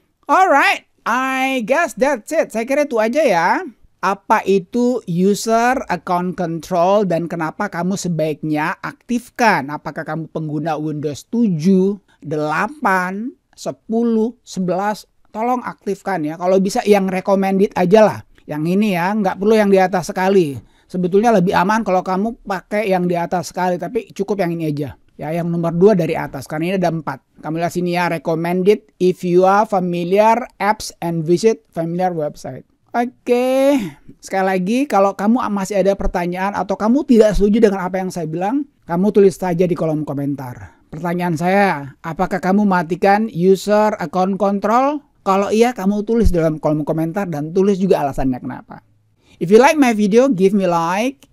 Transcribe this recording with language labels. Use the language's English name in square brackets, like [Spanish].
[English] Alright, I guess that's it. [Indonesian] Saya kira itu aja ya. Apa itu user account control dan kenapa kamu sebaiknya aktifkan? Apakah kamu pengguna Windows 7, 8, 10, 11? Tolong aktifkan ya. Kalau bisa yang recommended aja lah. Yang ini ya, nggak perlu yang di atas sekali. Sebetulnya lebih aman kalau kamu pakai yang di atas sekali, tapi cukup yang ini aja. Ya, yang nomor 2 dari atas, karena ini ada 4. Kamu lihat sini ya, [English] recommended if you are familiar apps and visit familiar website. [Indonesian] Oke, sekali lagi kalau kamu masih ada pertanyaan atau kamu tidak setuju dengan apa yang saya bilang, kamu tulis saja di kolom komentar. Pertanyaan saya, apakah kamu matikan user account control? Kalau iya, kamu tulis dalam kolom komentar dan tulis juga alasannya kenapa. [English] If you like my video, give me like.